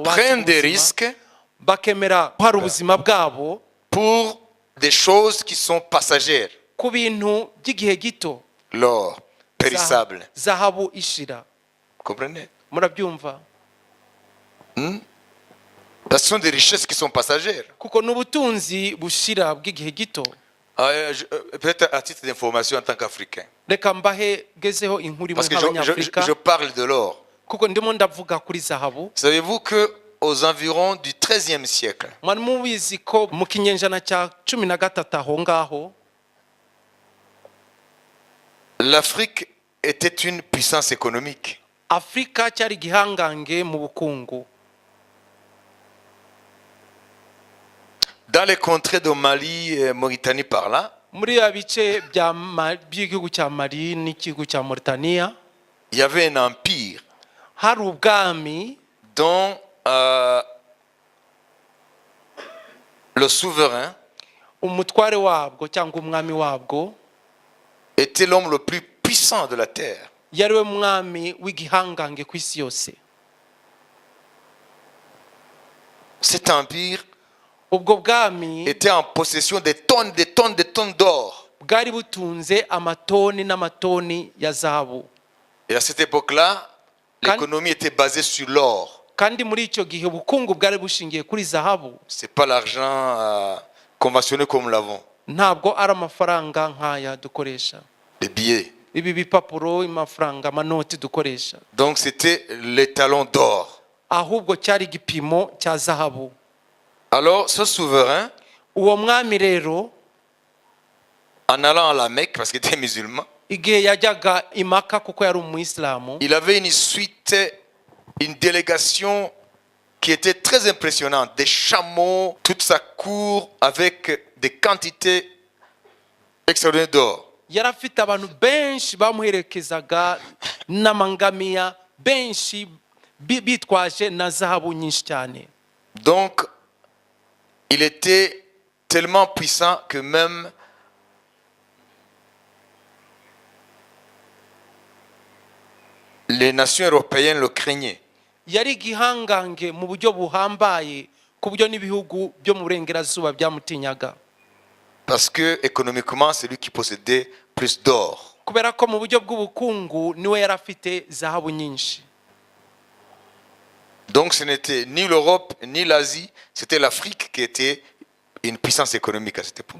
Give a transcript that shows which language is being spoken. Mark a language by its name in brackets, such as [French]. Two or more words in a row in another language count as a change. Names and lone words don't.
[French] prennent des risques [Kinyarwanda] bakemera hari ubuzima bwabo [French] pour des choses qui sont passagères. [Kinyarwanda] ku bintu by'igihe gito. [French] L'or, périssable. [Kinyarwanda] Zahabu ishira. [French] Vous comprenez? [Kinyarwanda] Murabyumva? [French] Ce sont des richesses qui sont passagères. [Kinyarwanda] Kuko n'ubutunzi bushira bw'igihe gito. [French] Peut-être à titre d'information en tant qu'Africain. [Kinyarwanda] Reka mbahe gezeho inkuru imwe [French] Parce que [Kinyarwanda] nk'abanyafurika [French] je parle de l'or. [Kinyarwanda] kuko ndimo ndavuga kuri zahabu. [French] Savez-vous que aux environs du XIIIe siècle, [Kinyarwanda] Mwari mubizi ko mu kinyejana cya 13 aho ngaho [French] l'Afrique était une puissance économique. [Kinyarwanda] Afrika cyari gihangange mu bukungu. [French] Dans les contrées de Mali et Mauritanie par là, [Kinyarwanda] Muri abice by'igihugu cya Mali n'igihugu cya Mauritania [French] il y avait un empire [Kinyarwanda] hari ubwami [French] dont le souverain [Kinyarwanda] umutware wabwo cyangwa umwami wabwo [French] était l'homme le plus puissant de la terre. [Kinyarwanda] yari we mwami w'igihangange ku isi yose. [French] Cet empire [Kinyarwanda] Ubwo bwami [French] était en possession des tonnes d'or. [Kinyarwanda] bwari butunze amatoni n'amatoni ya zahabu. [French] Et à cette époque-là, l'économie était basée sur l'or. [Kinyarwanda] Kandi muri icyo gihe ubukungu bwari bushingiye kuri zahabu. [French] C'est pas l'argent conventionné comme nous l'avons. [Kinyarwanda] Ntabwo ari amafaranga nk'aya dukoresha. [French] Les billets. [Kinyarwanda] Ibi bipapuro, amafaranga, amanoti dukoresha. [French] Donc c'était l'étalon d'or. [Kinyarwanda] Ahubwo cyari igipimo cya zahabu. [French] Alors ce souverain, [Kinyarwanda] Uwo mwami rero [French] en allant à la Mecque, parce qu'il était musulman, [Kinyarwanda] igihe yajyaga imaka kuko yari umuyisilamu, [French] il avait une suite, une délégation qui était très impressionnante. Des chameaux, toute sa cour avec des quantités extraordinaires d'or. [Kinyarwanda] yari afite abantu benshi bamuherekezaga n'amangamiya benshi bitwaje na zahabu nyinshi cyane. [French] Donc, il était tellement puissant que même les nations européennes le craignaient. [Kinyarwanda] Yari gihangange mu buryo buhambaye ku buryo n'ibihugu byo mu burengerazuba byamutinyaga. [French] Parce que économiquement, c'est lui qui possédait plus d'or. [Kinyarwanda] Kubera ko mu buryo bw'ubukungu niwe yari afite zahabu nyinshi. [French] Donc ce n'était ni l'Europe ni l'Asie, c'était l'Afrique qui était une puissance économique à cette époque.